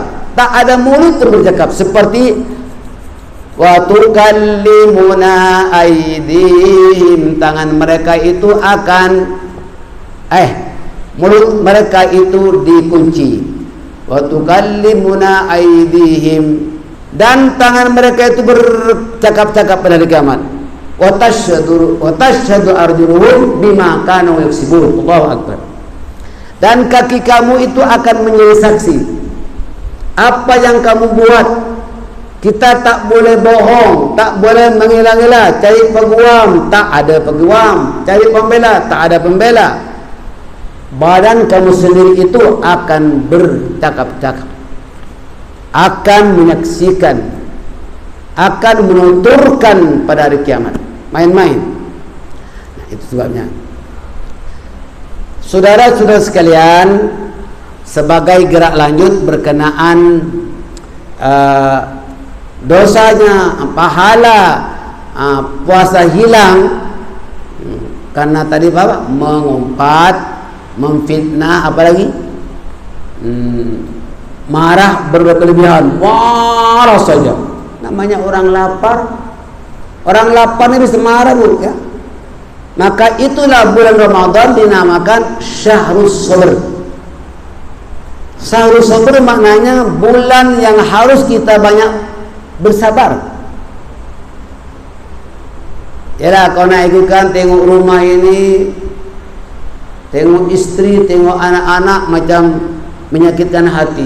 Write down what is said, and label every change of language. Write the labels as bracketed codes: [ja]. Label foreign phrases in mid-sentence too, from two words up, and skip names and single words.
[id] Tak ada mulut itu bercakap. [ar] Seperti وتكلمنا أيديهم, [id] tangan mereka itu akan mulut mereka itu dikunci. [ar] وتكلمنا أيديهم, [id] dan tangan mereka itu bercakap-cakap pada hari kiamat. [ar] وتشهد أرجلهم بما كانوا يكسبون. الله أكبر. [id] Dan kaki kamu itu akan menjadi saksi apa yang kamu buat. Kita tak boleh bohong, tak boleh mengira-ngira, cari peguam, tak ada peguam, cari pembela, tak ada pembela. Badan kamu sendiri itu akan bercakap-cakap, akan menyaksikan, akan menuturkan pada hari kiamat. Main-main. Nah, itu sebabnya. Saudara-saudara sekalian, sebagai gerak lanjut berkenaan dosanya, pahala puasa hilang karena tadi apa? Mengumpat, memfitnah, apa lagi? marah berlebihan, marah saja. Namanya orang lapar. Orang lapar ini bisa marah, Bu, ya. Maka itulah bulan Ramadan dinamakan [ar] شهر الصبر. شهر الصبر [id] maknanya bulan yang harus kita banyak bersabar. Yalah, kau nak ikutkan tengok rumah ini, tengok istri, tengok anak-anak macam menyakitkan hati.